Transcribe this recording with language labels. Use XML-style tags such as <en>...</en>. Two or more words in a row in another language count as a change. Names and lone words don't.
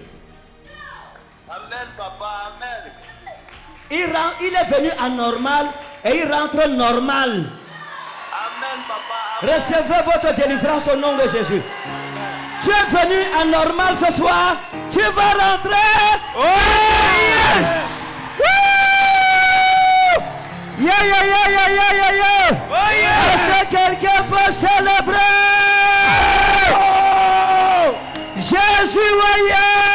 <fr>Amen, papa, amen. Il est venu anormal et il rentre normal. Amen, papa, amen. Recevez votre délivrance au nom de Jésus. Tu es venu anormal ce soir. Tu vas rentrer.</fr> <en>Oh yes! Woo! Yeah, yeah, yeah, yeah, yeah, yeah, yeah. Oh yes!</en> <fr>Est-ce que quelqu'un peut célébrer? Oh! Jésus, voyez!</fr>